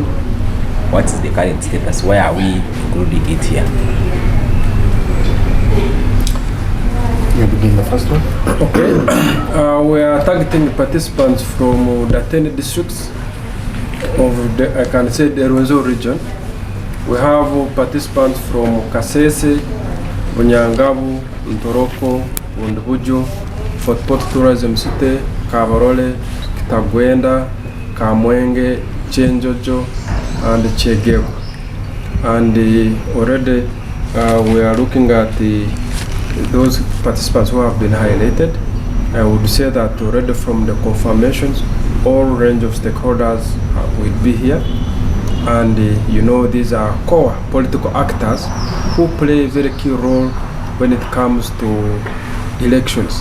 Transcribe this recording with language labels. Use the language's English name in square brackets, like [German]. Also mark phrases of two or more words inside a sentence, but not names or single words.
[English] What is the current status? Why are we including it here? You begin the first one. Okay. We are targeting participants from the 10 districts of the, I can say, the Rwenzori region. We have participants from Kasese, Bunyangabu, Ntoroko, Wundubujo, Fort Portal Tourism City, Kabarole, Kitagwenda, Kamwenge, Chenjojo, and Chegeo. And already we are looking at those participants who have been highlighted. I would say that already from the confirmations, all range of stakeholders will be here. And these are core political actors who play a very key role when it comes to elections.